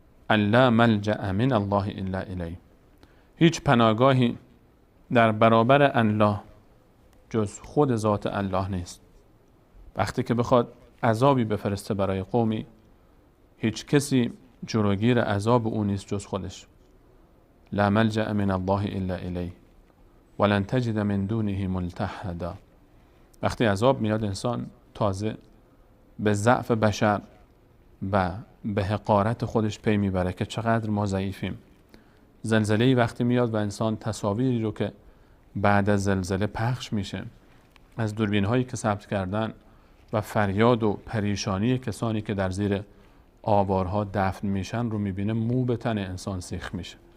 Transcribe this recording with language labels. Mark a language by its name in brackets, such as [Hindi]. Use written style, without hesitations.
[Arabic] لا ملجأ من الله الا الیه، [Persian] هیچ پناهگاهی در برابر الله جز خود ذات الله نیست. وقتی که بخواد عذابی بفرسته برای قومی، هیچ کسی جلوگیر عذاب او نیست جز خودش. [Arabic] لا ملجأ من الله الا الیه ولن تجد من دونه ملتحدا. [Persian] وقتی عذاب میاد، انسان تازه به ضعف بشر و به حقارت خودش پی میبره که چقدر ما ضعیفیم. زلزله‌ای وقتی میاد و انسان تصاویری رو که بعد از زلزله پخش میشه از دوربین هایی که ثبت کردن و فریاد و پریشانی کسانی که در زیر آوارها دفن میشن رو میبینه، مو به تن انسان سیخ میشه.